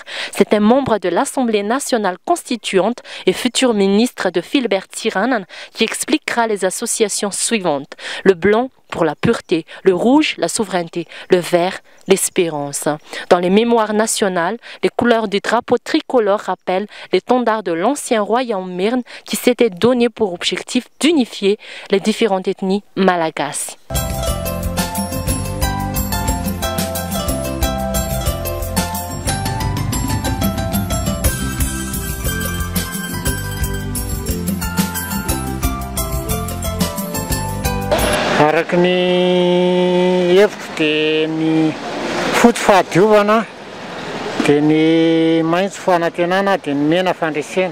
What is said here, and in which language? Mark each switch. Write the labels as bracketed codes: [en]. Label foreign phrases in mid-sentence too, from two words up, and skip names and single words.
[fr] C'est un membre de l'Assemblée nationale constituante et futur ministre de Philbert Tiranan qui expliquera les associations suivantes. Le blanc pour la pureté, le rouge, la souveraineté, le vert, l'espérance. Dans les mémoires nationales, les couleurs du drapeau tricolore rappellent l'étendard de l'ancien royaume Mirne qui s'était donné pour objectif d'unifier les différentes ethnies malagasy. [mg] Araka ny hevitro dia ny fotsy fahadiovana dia ny maitso fanantenana dia ny mena fandresena.